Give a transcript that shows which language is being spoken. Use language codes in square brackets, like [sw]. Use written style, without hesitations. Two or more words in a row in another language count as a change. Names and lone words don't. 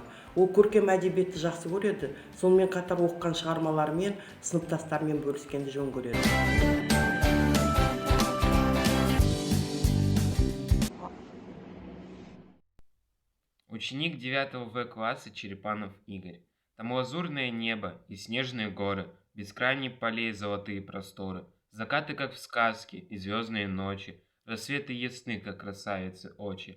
[kk] Ол көркем әдебиетті жақсы көреді, сонымен қатар оқыған шығармаларымен сыныптастарымен бөліскенді жөн көреді. [ru] Ученик 9 В класса Черепанов Игорь. Там лазурное небо и снежные горы, бескрайние полей и золотые просторы, закаты, как в сказке, и звездные ночи, рассветы ясны, как красавицы очи.